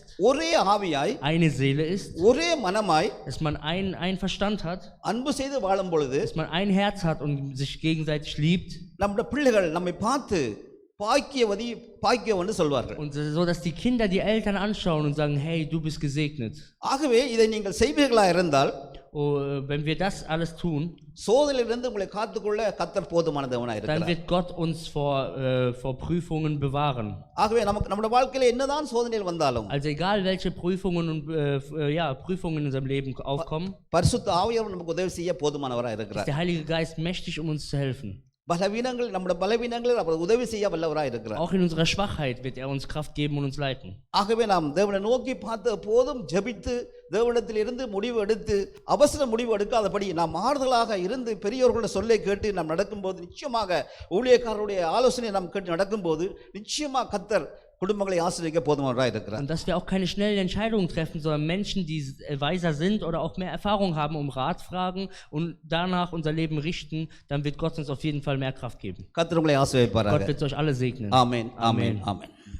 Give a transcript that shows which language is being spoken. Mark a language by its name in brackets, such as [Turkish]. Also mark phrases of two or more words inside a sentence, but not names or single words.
[Tamil] ஒரே ஆவியாய், [German] eine Seele ist, [Tamil] ஒரே மனமாய், [German] dass man ein Verstand hat, [Tamil] அன்பு செய்து வாழும் பொழுது, [German] dass man ein Herz hat und sich gegenseitig liebt. [Tamil] நம்முடைய பிள்ளைகள் நம்மை பார்த்து பாக்கியவன்னு சொல்வார்கள். [German] Und so dass die Kinder die Eltern anschauen und sagen, hey, du bist gesegnet. [Tamil] ஆகவே இதை நீங்கள் செய்வீர்களா இருந்தால், [German] wenn wir das alles tun, [Tamil] சோதனையிலிருந்து உங்களை காத்துக்கொள்ள கர்த்தர் போதுமானவராய் இருக்கிறார். [German] dann wird Gott uns vor Prüfungen bewahren. [Tamil] ஆகவே நம்முடைய வாழ்க்கையில என்னதான் சோதனைகள் வந்தாலும், [German] also egal welche Prüfungen und Prüfungen in unserem Leben aufkommen, [Tamil] பரிசுத்த ஆவியானவர் நமக்கு உதவி செய்ய போதுமானவராய் இருக்கிறார். [German] ist der Heilige Geist mächtig, um uns zu helfen. [Tamil] நம்முடைய பலவீனங்களில் அவர் உதவி செய்ய வல்லவராய் இருக்கிறார். [German] Auch in unserer Schwachheit wird er uns Kraft geben und uns leiten. [Tamil] ஆகவே நாம் தேவனை நோக்கி பார்த்து போதும் ஜெபித்து தேவனிடத்தில் இருந்து முடிவு எடுத்து அவசர முடிவு எடுக்காதபடி நாம் ஆறுதலாக இருந்து பெரியோர்களுடைய சொல்லை கேட்டு நாம் நடக்கும்போது, நிச்சயமாக ஊழியக்காரருடைய ஆலோசனை நாம் கேட்டு நடக்கும்போது நிச்சயமாக கர்த்தர் குடும்பங்களை ஆசீர்வதிக்க போதுமானவராய் இருக்கிறார். [German] Und dass wir auch keine schnellen Entscheidungen treffen, sondern Menschen, die weiser sind oder auch mehr Erfahrung haben, um Rat fragen und danach unser Leben richten, dann wird Gott uns auf jeden Fall mehr Kraft geben. [Tamil] கர்த்தர் உங்களை ஆசீர்வதிப்பாராக. [German] Gott wird euch alle segnen. [Tamil] ஆமென், ஆமென், ஆமென்.